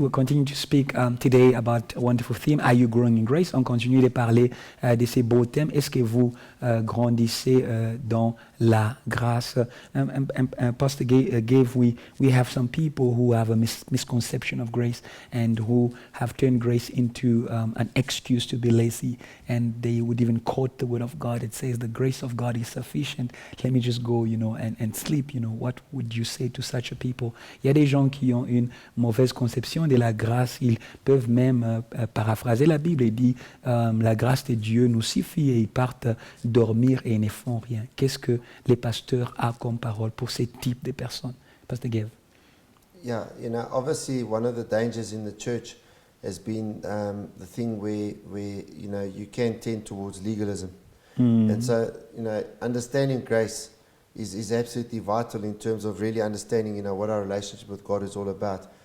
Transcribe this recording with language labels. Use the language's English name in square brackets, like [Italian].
[English] We're continuing to speak today about a wonderful theme. Are you growing in grace? [French] On continue de parler de ces beaux thèmes. Est-ce que vous grandissez dans la grâce? [English] Pastor Gav, we have some people who have a misconception of grace and who have turned grace into an excuse to be lazy, and they would even quote the word of God. It says the grace of God is sufficient. Let me just go, and sleep. What would you say to such a people? [French] Il y a des gens qui ont une mauvaise conception de la grâce. Ils peuvent même paraphraser la Bible et dire la grâce de Dieu nous suffit, et ils partent dormir et ils ne font rien. Qu'est-ce que les pasteurs ont comme parole pour ce type de personnes? [English] Pastor Gav. Yeah, obviously one of the dangers in the church has been the thing where you can tend towards legalism. And so, understanding grace is absolutely vital in terms of really understanding, what our relationship with God is all about.